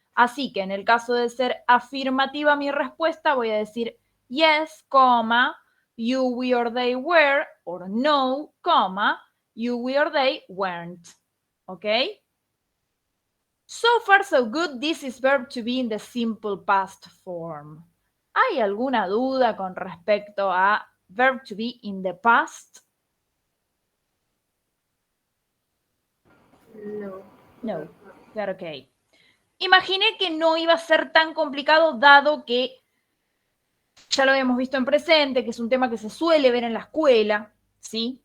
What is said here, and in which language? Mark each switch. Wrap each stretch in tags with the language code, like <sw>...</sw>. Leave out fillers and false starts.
<es>Así que en el caso de ser afirmativa mi respuesta, voy a decir</es> <en>yes, you, we or they were, or no, you, we or they weren't. ¿Ok? So far, so good. This is verb to be in the simple past form.</en> <es>¿Hay alguna duda con respecto a verb to be in the past? No. No, claro que hay. Imaginé que no iba a ser tan complicado dado que ya lo habíamos visto en presente, que es un tema que se suele ver en la escuela, ¿sí?</es>